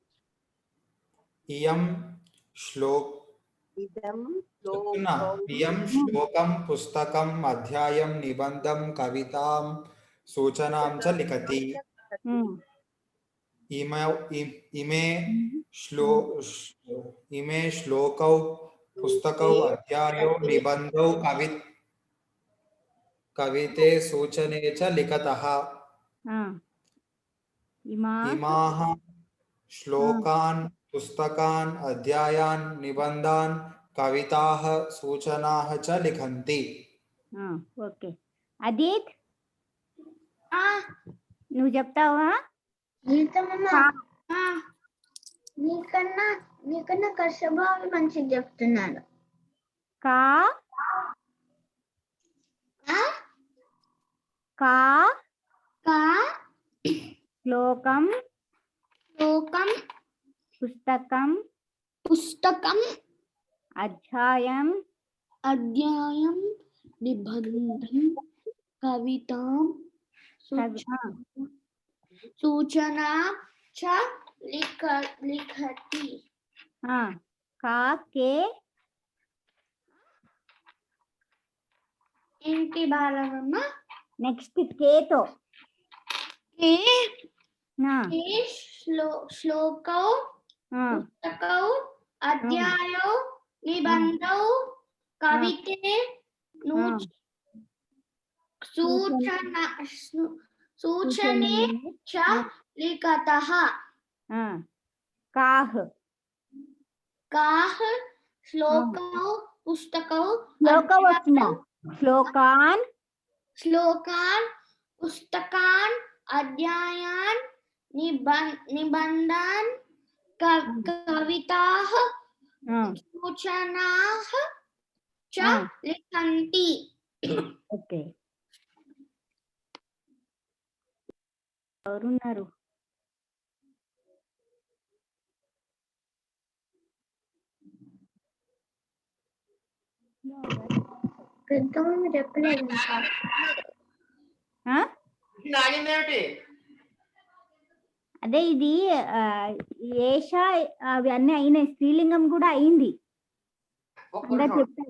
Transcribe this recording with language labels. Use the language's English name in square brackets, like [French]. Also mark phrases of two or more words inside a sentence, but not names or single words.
[Sanskrit] ఇయం శ్లోకం పుస్తకం అధ్యాయం నిబంధం కవితాం सूचनां च लिखति इमे श्लोकौ पुस्तकौ अध्यायौ निबन्धौ कविते सूचने च लिखतः इमाः श्लोकान् पुस्तकान् अध्यायान् निबन्धान् कविताः सूचनाः च लिखन्ति [Telugu] ओके अदित నువ్వు చెప్తావా నీకన్నా కష్టభావి మంచిగా చెప్తున్నాడు కా కా కా [Sanskrit] శ్లోకం పుస్తకం అధ్యాయం నిబంధం కవితాం सूचना च लिखति का के [Telugu] ఏంటి బాలమ్మ నెక్స్ట్ కే తో [Sanskrit] శ్లోకౌ పుస్తకౌ అధ్యాయౌ నిబంధౌ కవితే सूचने च लिखतः काः श्लोकौ पुस्तकौ श्लोकान् पुस्तकान् अध्यायान् निबन्धान् कविताः सूचनाः च लिखन्ति [Telugu] ओके ఎవరున్నారు చెప్పలేదు అదే ఇది ఏష అవి అన్ని అయినాయి స్త్రీలింగం కూడా అయింది అందరు చెప్తారు